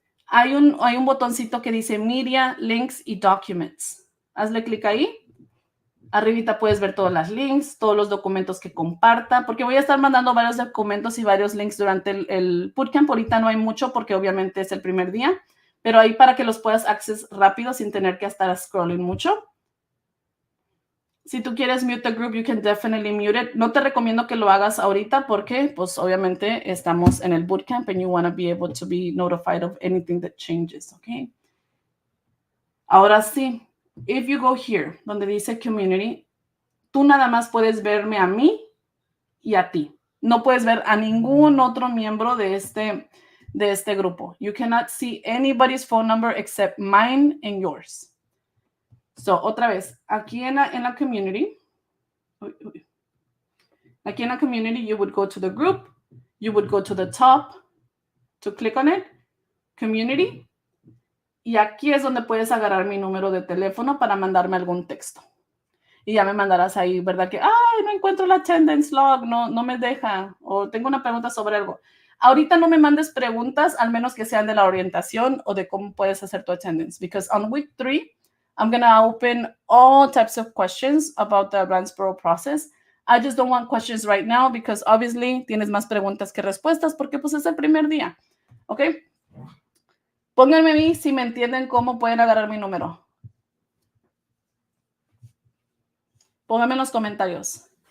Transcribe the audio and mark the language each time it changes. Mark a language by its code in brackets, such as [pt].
[es] Hay un botoncito que dice Media, Links y Documents. Hazle clic ahí. Arribita puedes ver todos los links, todos los documentos que comparta, porque voy a estar mandando varios documentos y varios links durante el bootcamp. Ahorita no hay mucho porque obviamente es el primer día, pero ahí para que los puedas acceder rápido sin tener que estar scrolling mucho. Si tú quieres [en] mute the group, you can definitely mute it. [es] No te recomiendo que lo hagas ahorita porque, pues, obviamente estamos en el bootcamp [en] and you want to be able to be notified of anything that changes, [es] ¿ok? Ahora sí, [en] if you go here, [es] donde dice community, tú nada más puedes verme a mí y a ti. No puedes ver a ningún otro miembro de este grupo. [en] You cannot see anybody's phone number except mine and yours. So, [es] otra vez, aquí en la community, [en] aquí en la community, you would go to the group, you would go to the top, to click on it, [es] community, y aquí es donde puedes agarrar mi número de teléfono para mandarme algún texto. Y ya me mandarás ahí, ¿verdad? Que, ay, no encuentro la attendance log, no me deja, o tengo una pregunta sobre algo. Ahorita no me mandes preguntas, al menos que sean de la orientación o de cómo puedes hacer tu attendance. [en] Because on week 3, I'm going to open all types of questions about the Advance Parole process. I just don't want questions right now because obviously [es] tienes más preguntas que respuestas porque pues es el primer día. [en] ¿Ok? [es] Pónganme a mí si me entienden cómo pueden agarrar mi número. Pónganme en los comentarios.